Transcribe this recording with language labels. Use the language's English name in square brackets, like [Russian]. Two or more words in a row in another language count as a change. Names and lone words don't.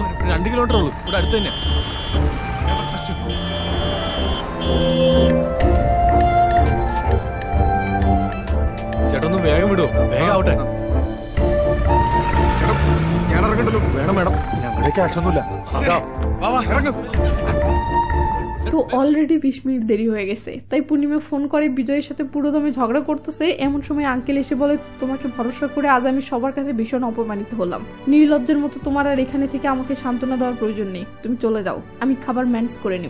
[Malayalam] 2 കിലോമീറ്റർ ഉള്ളൂ, ഇവിടെ അടുത്ത് തന്നെ. ചേട്ടൊന്ന് വേഗം വിടുവോ? വേഗം ആവട്ടെ. ഞാൻ ഇറങ്ങണ്ടല്ലോ. വേണം വേണം, ഞങ്ങളുടെ ക്യാഷ് ഒന്നുമില്ല. ഇറങ്ങും. [Bangla] তো অলরেডি 20 মিনিট দেরি হয়ে গেছে, তাই পূর্ণিমা ফোন করে বিজয়ের সাথে পুরো দমে ঝগড়া করতেছে। এমন সময় আঙ্কেল এসে বলে, তোমাকে ভরসা করে আজ আমি সবার কাছে ভীষণ অপমানিত হলাম, নির্লজ্জের মতো তোমার আর এখানে থেকে আমাকে সান্ত্বনা দেওয়ার প্রয়োজন নেই, তুমি চলে যাও, আমি খাবার ম্যানেজ করে নেব।